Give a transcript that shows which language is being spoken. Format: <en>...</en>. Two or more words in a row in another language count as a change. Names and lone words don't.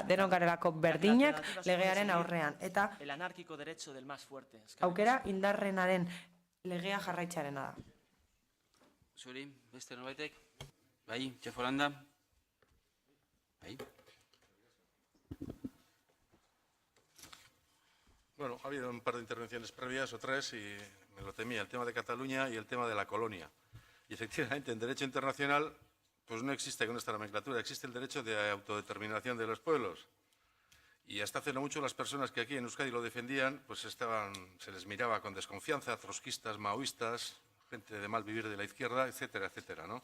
<eu>Denok garelako berdinak legearen aurrean. Eta aukera indarrenaren legea jarraitzearena da. Zuri, beste norbaitek? Bai, Txefolanda? Bai.</eu> <es>Bueno, ha habido un par de intervenciones previas o tres y me lo temía, el tema de Cataluña y el tema de la colonia. Y efectivamente, en derecho internacional, pues no existe con esta nomenclatura, existe el derecho de autodeterminación de los pueblos. Y hasta hace no mucho las personas que aquí en Euskadi lo defendían, pues se les miraba con desconfianza, trotskistas, maoístas, gente de mal vivir de la izquierda, etcétera, etcétera, ¿no?</es>